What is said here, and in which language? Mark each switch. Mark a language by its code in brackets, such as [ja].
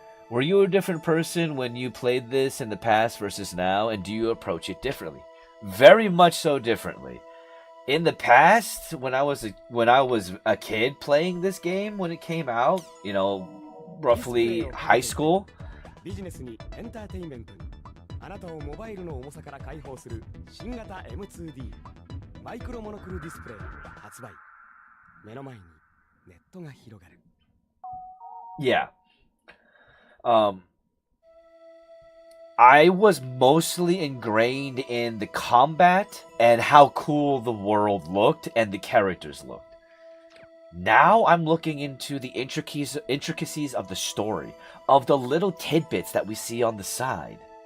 [en] Were you a different person when you played this in the past versus now, and do you approach it differently? Very much so differently. In the past, when I was a kid playing this game when it came out, you know, roughly high school, [ja] ビジネスにエンターテインメントにあなたをモバイルの重さから解放する新型 M2D マイクロモノクルディスプレイ発売。目の前にネットが広がる。 [en] Yeah. I was mostly ingrained in the combat and how cool the world looked and the characters looked. Now I'm looking into the intricacies of the story, of the little tidbits that we see on the side.